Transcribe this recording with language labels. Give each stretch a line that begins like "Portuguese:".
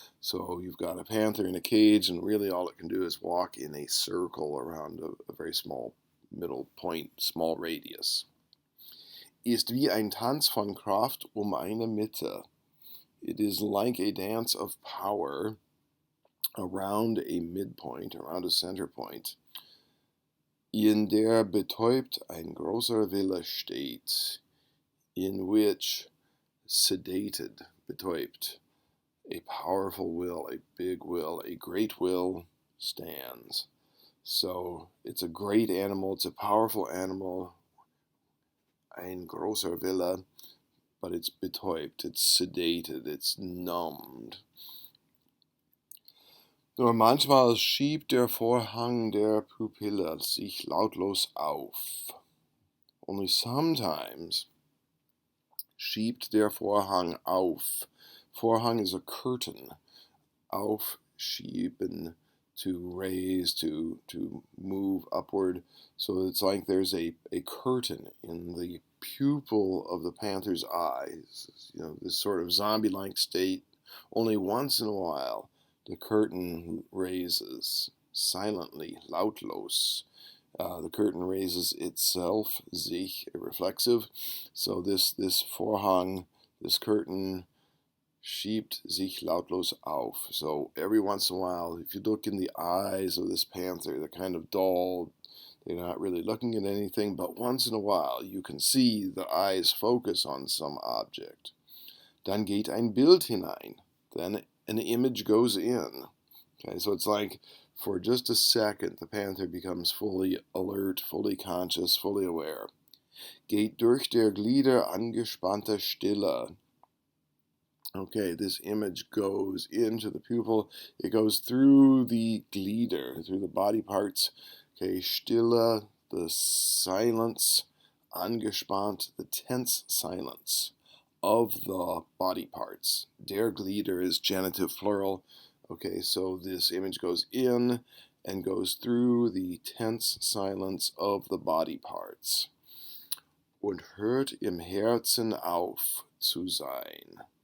English: So you've got a panther in a cage, and really all it can do is walk in a circle around a very small middle point, small radius.
German: Ist wie ein Tanz von Kraft eine Mitte.
English: It is like a dance of power around a midpoint, around a center point,
German: in der betäubt ein großer Wille steht,
English: in which sedated, betäubt, a powerful will, a big will, a great will stands. So it's a great animal, it's a powerful animal,
German: ein großer Wille,
English: but it's betäubt, it's sedated, it's numbed.
German: Nur manchmal schiebt der Vorhang der Pupille sich lautlos auf.
English: Only sometimes
German: schiebt der Vorhang auf.
English: Vorhang is a curtain. Aufschieben, to raise, to move upward. So it's like there's a curtain in the pupil of the panther's eyes. You know, this sort of zombie-like state. Only once in a while, the curtain raises silently, lautlos. The curtain raises itself, sich, a reflexive. So this Vorhang, this curtain,
German: schiebt sich lautlos auf.
English: So every once in a while, if you look in the eyes of this panther, they're kind of dull, they're not really looking at anything, but once in a while you can see the eyes focus on some object.
German: Dann geht ein Bild hinein.
English: Then an image goes in. Okay, so it's like for just a second the panther becomes fully alert, fully conscious, fully aware.
German: Geht durch der Glieder angespannte Stille.
English: Okay, this image goes into the pupil. It goes through the Glieder, through the body parts. Okay, Stille, the silence. Angespannt, the tense silence of the body parts.
German: Der Glieder
English: is genitive plural. Okay, so this image goes in and goes through the tense silence of the body parts.
German: Und hört im Herzen auf zu sein.